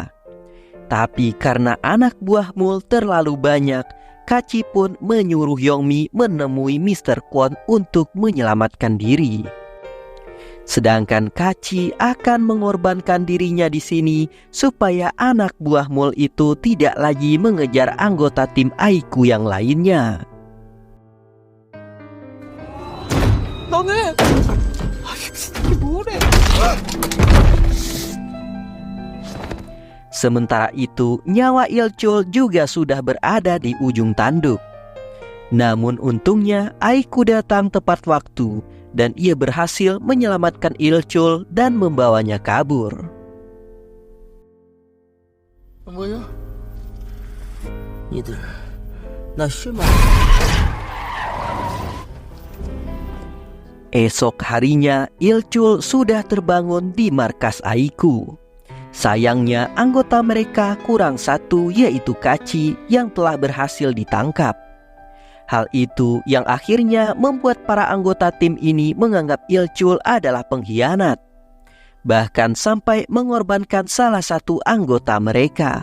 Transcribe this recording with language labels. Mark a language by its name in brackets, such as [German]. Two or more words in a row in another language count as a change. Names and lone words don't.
[Indonesian] Tapi karena anak buah Mul terlalu banyak, Kaci pun menyuruh Yongmi menemui Mr. Kwon untuk menyelamatkan diri. Sedangkan Kaci akan mengorbankan dirinya di sini supaya anak buah Mul itu tidak lagi mengejar anggota tim Aiku yang lainnya. [Korean] 너네 이게 뭐래? [Indonesian] Sementara itu, nyawa Il-chul juga sudah berada di ujung tanduk. Namun untungnya Aiku datang tepat waktu dan ia berhasil menyelamatkan Il-chul dan membawanya kabur. [Korean] 뭐야? 얘들 나 실망. [Indonesian] Esok harinya, Il-chul sudah terbangun di markas Aiku. Sayangnya anggota mereka kurang satu, yaitu Kaci yang telah berhasil ditangkap. Hal itu yang akhirnya membuat para anggota tim ini menganggap Il-chul adalah pengkhianat, bahkan sampai mengorbankan salah satu anggota mereka.